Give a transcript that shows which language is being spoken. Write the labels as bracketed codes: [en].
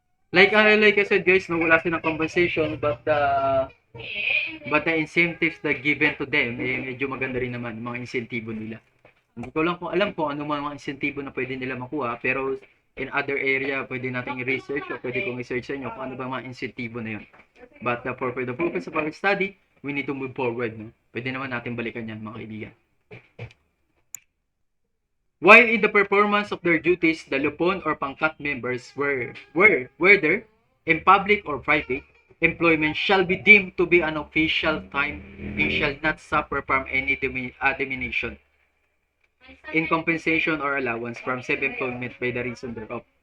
[en] Like I said guys, [tl] wala silang compensation [en] but the incentives that given to them [tl] medyo maganda rin naman mga insentibo nila. Hindi ko lang alam kung ano mga insentibo na pwede nila makuha, pero [en] in other area [tl] pwede nating i-research o pwede kong i-search sa inyo kung ano ba mga insentibo na yun. [en] But for the purpose of our study, we need to move forward. No? [tl] Pwede naman natin balikan yan mga kaibigan. [en] While in the performance of their duties, the lupon or pangkat members whether in public or private employment shall be deemed to be an official time and shall not suffer from any diminution in compensation or allowance from said employment by the reason thereof.